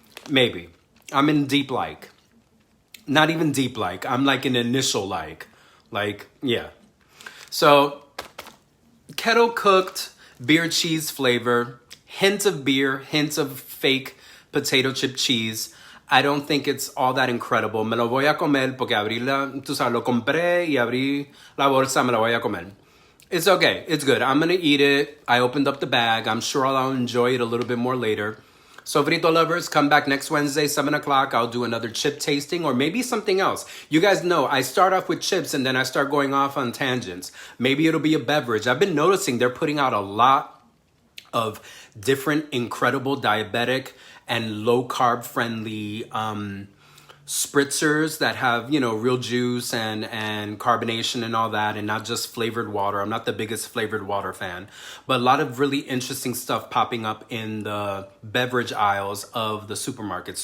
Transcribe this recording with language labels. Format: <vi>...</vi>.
<en>Maybe. I'm in deep like. Not even deep like. I'm like an initial like. Like, yeah. So, kettle cooked beer cheese flavor. Hint of beer. Hint of fake potato chip cheese. I don't think it's all that incredible.</en> <es>Me lo voy a comer porque abrí tú sabes, lo compré y abrí la bolsa, me lo voy a comer.</es> <en>It's okay. It's good. I'm going to eat it. I opened up the bag. I'm sure I'll enjoy it a little bit more later. Sofrito Lovers, come back next Wednesday, 7 o'clock. I'll do another chip tasting or maybe something else. You guys know I start off with chips and then I start going off on tangents. Maybe it'll be a beverage. I've been noticing they're putting out a lot of different incredible diabetic and low-carb friendly spritzers that have, you know, real juice and carbonation and all that and not just flavored water. I'm not the biggest flavored water fan, but a lot of really interesting stuff popping up in the beverage aisles of the supermarket.</en>